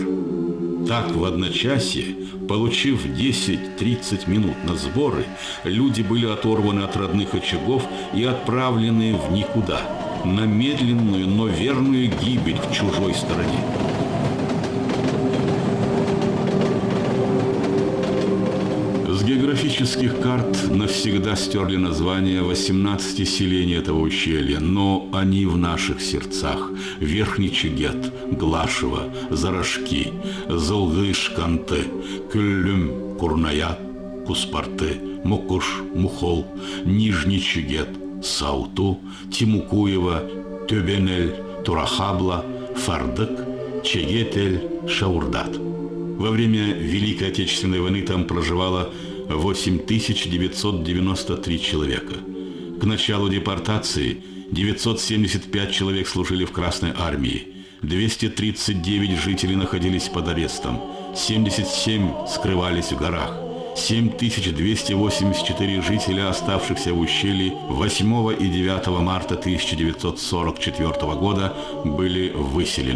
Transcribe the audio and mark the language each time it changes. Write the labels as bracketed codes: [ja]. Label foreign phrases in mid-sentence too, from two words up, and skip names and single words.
[ru] Так, в одночасье, получив 10-30 минут на сборы, люди были оторваны от родных очагов и отправлены в никуда, на медленную, но верную гибель в чужой стране. С географических карт навсегда стерли названия 18 селений этого ущелья, но они в наших сердцах. Верхний Чегет, Глашево, Зарожки, Зылгыш-Канте, Кюллюм, Курнаят, Куспарте, Мукуш, Мухол, Нижний Чегет, Сауту, Тимукуево, Тюбенель, Турахабла, Фардык, Чегетель, Шаурдат. Во время Великой Отечественной войны там проживало 8993 человека. К началу депортации 975 человек служили в Красной армии, 239 жителей находились под арестом, 77 скрывались в горах, 7284 жителя, оставшихся в ущелье 8 и 9 марта 1944 года, были выселены.